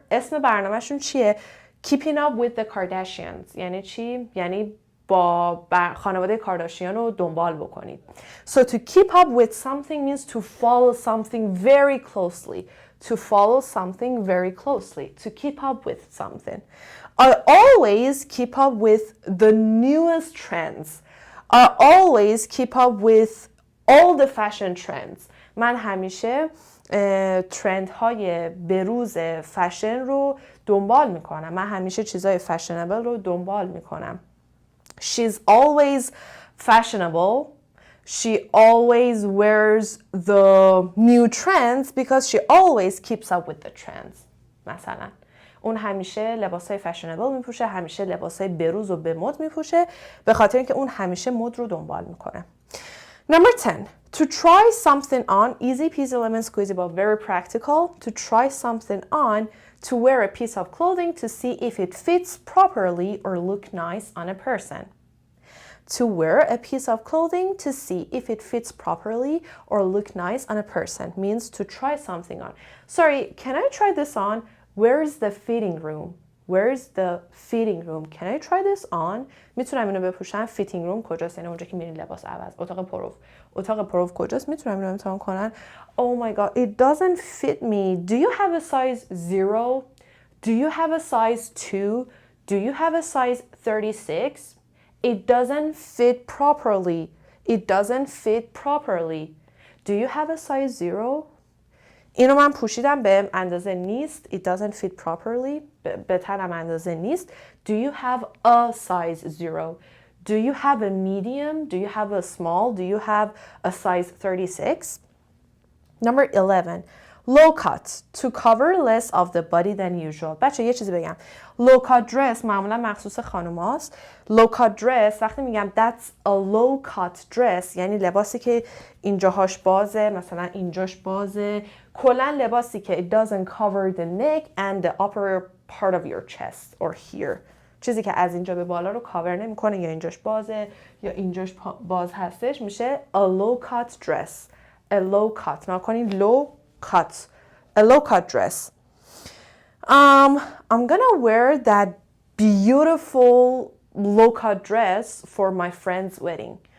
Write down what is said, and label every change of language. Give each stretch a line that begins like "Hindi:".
Persian: اسم برنامهشون چیه؟ Keeping Up with the Kardashians. یعنی چی؟ یعنی با خانواده کارداشیان رو دنبال بکنید.
English: So to keep up with something means to follow something very closely. To follow something very closely. To keep up with something. I always keep up with the newest trends. I always keep up with all the fashion trends.
Persian: من همیشه ترند های بروز فشن رو دنبال میکنم. من همیشه چیزای فشنبل رو دنبال میکنم.
English: She's always fashionable. She always wears the new trends because she always keeps up with the trends.
Persian: مثلا اون همیشه لباسای فشنبل میپوشه، همیشه لباسای بروز و به مد میپوشه به خاطر اینکه اون همیشه مد رو دنبال میکنه.
English: Number 10. To try something on, easy peasy lemon squeezy but very practical. To try something on, to wear a piece of clothing to see if it fits properly or look nice on a person. To wear a piece of clothing to see if it fits properly or look nice on a person means to try something on. Sorry, can I try this on? Where is the fitting room? Where is the fitting room? Can I try this on?
Persian: میتونم اینو بپوشم. fitting room کجاست؟ یعنی اونجا که میرین لباس عوض. اتاق پروف کجاست؟ میتونم اینو امتحان کنن.
English: Oh my god, it doesn't fit me. Do you have a size 0? Do you have a size 2? Do you have a size 36? It doesn't fit properly. It doesn't fit properly. Do you have a size 0?
Persian: اینو من پوشیدم بهم اندازه نیست.
English: It doesn't fit properly.
Persian: به تنم اندازه نیست.
English: Do you have a size 0? Do you have a medium? Do you have a small? Do you have a size 36? Number 11. Low cut. To cover less of the body than usual.
Persian: بچه یه چیزی بگم.
English: Low cut dress
Persian: معمولا مخصوص خانوماست.
English: Low cut dress
Persian: وقتی میگم
English: that's a low cut dress
Persian: یعنی لباسی که اینجاهاش بازه مثلا اینجاش بازه کلا لباسی که
English: it doesn't cover the neck and the upper part of your chest or here.
Persian: چیزی که از اینجا به بالا رو کاور نمیکنه یا اینجاش بازه یا اینجاش باز هستش میشه a low cut dress.
English: A low cut.
Persian: نکنین
English: low cut. A low cut dress. I'm gonna wear that beautiful low cut dress for my friend's wedding.